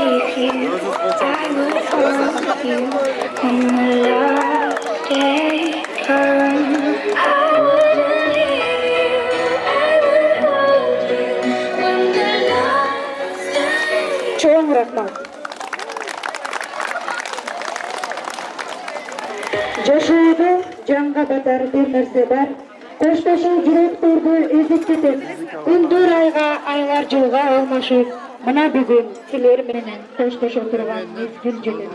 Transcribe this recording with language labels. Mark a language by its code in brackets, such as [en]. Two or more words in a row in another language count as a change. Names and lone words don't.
[en] you. I would hold you when the last day comes. I wouldn't leave you. I would hold you when the last day. [ky] Чоң рахмат. Жашоодо жанга батар бир нерсе бар. Коштошуу жүрөктөрдү эзип кетет. Күндөр айга, айлар жылга алмашып, мына бүгүн силер менен коштошо турган мезгил жетет.